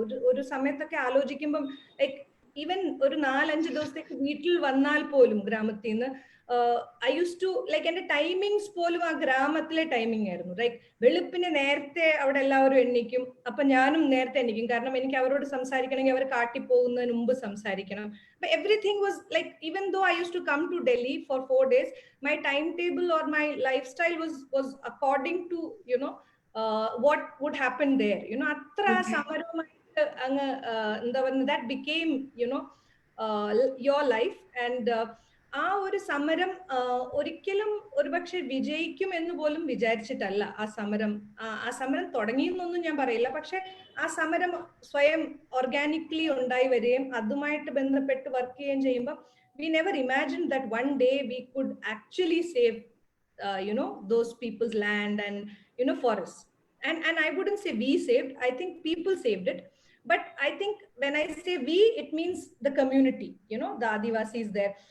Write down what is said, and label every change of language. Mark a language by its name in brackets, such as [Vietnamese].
[Malayalam] ഒരു സമയത്തൊക്കെ ആലോചിക്കുമ്പം like even ഒരു 4-5 ദിവസത്തേക്ക് വീട്ടിൽ വന്നാൽ പോലും ഗ്രാമത്തിൽ നിന്ന് ഐ യൂസ് ടു ലൈക്ക് എൻ്റെ ടൈമിങ്സ് പോലും ആ ഗ്രാമത്തിലെ ടൈമിംഗ് ആയിരുന്നു. ലൈക്ക് വെളുപ്പിന് നേരത്തെ അവിടെ എല്ലാവരും എണ്ണിക്കും, അപ്പൊ ഞാനും നേരത്തെ എണ്ണിക്കും, കാരണം എനിക്ക് അവരോട് സംസാരിക്കണമെങ്കിൽ അവർ കാട്ടി പോകുന്നതിന് മുമ്പ് സംസാരിക്കണം. [English] But everything was like, even though I used to come to Delhi for 4 days, my timetable or my lifestyle was according to, you know, what would happen there, you know. Atra samarumayittu anga endha varna, that became, you know, your life. [Malayalam] And ആ ഒരു സമരം ഒരിക്കലും ഒരുപക്ഷെ വിജയിക്കും എന്ന് പോലും വിചാരിച്ചിട്ടല്ല ആ സമരം തുടങ്ങിയെന്നൊന്നും ഞാൻ പറയില്ല. [English] പക്ഷെ ആ സമരം സ്വയം ഓർഗാനിക്കലി ഉണ്ടായി വരികയും അതുമായിട്ട് ബന്ധപ്പെട്ട് വർക്ക് ചെയ്യുകയും ചെയ്യുമ്പോൾ we never imagined that one day we could actually save you know, those people's land and, you know, forests. And I wouldn't say we saved, I think people saved it. But I think when I say we, it means the community, you know, the Adivasis there.